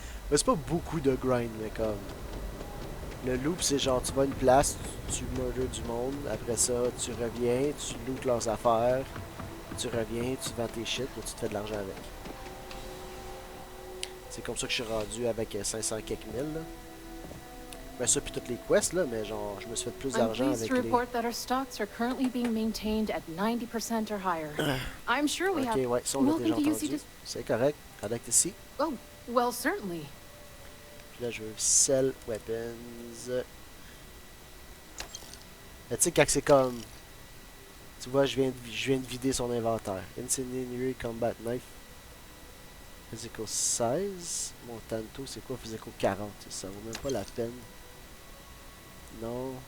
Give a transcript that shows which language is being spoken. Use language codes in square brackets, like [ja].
[fr] Mais c'est pas beaucoup de grind, mais comme... Le loop, c'est genre, tu vas à une place, tu murders du monde, après ça, tu reviens, tu lootes leurs affaires, tu reviens, tu vends tes shit, puis tu te fais de l'argent avec. C'est comme ça que je suis rendu avec 500 quelques mille, là. Ben ça puis toutes les quests là, mais genre je me suis fait plus d'argent avec les... [en] report that our stocks are currently being maintained at 90% or higher. I'm sure we have... [fr] Ok, ouais, ça on l'a déjà entendu. C'est correct. [en] I'd like to see. Oh, well, certainly. [fr] Puis là je veux [en] sell weapons. [fr] Mais tu sais quand c'est comme... Tu vois, je viens de vider son inventaire. Incendiary Combat Knife. Physical 16. Montanto, c'est quoi? Physical 40. Ça vaut même pas la peine. Non.